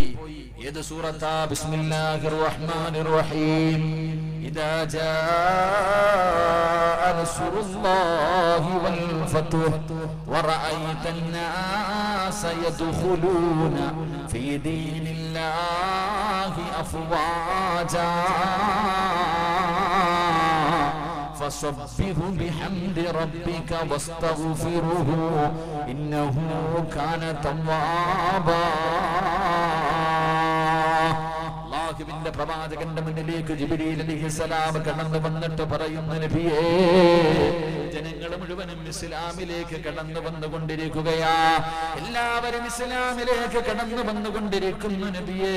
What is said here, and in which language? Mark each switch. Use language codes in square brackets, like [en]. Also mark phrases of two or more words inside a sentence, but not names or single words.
[ml] ഏത് സൂറത്താ? [ar] بسم الله الرحمن الرحيم. إذا جاء نصر الله والفتح ورأيت الناس يدخلون في دين الله أفواجا فسبح بحمد ربك واستغفره إنه كان توابا. [ml] അല്ലാഹുവിന്റെ പ്രവാചകന്റെ മുന്നിലേക്ക് ജിബ്രീൽ അലൈഹിസ്സലാം കടന്നു വന്നിട്ട് പറയുന്നു, നബിയേ, ജനങ്ങൾ മുഴുവനും ഇസ്ലാമിലേക്ക് കടന്നു വന്നുകൊണ്ടിരിക്കുകയാ, എല്ലാവരും ഇസ്ലാമിലേക്ക് കടന്നു വന്നുകൊണ്ടിരിക്കുന്നു നബിയേ.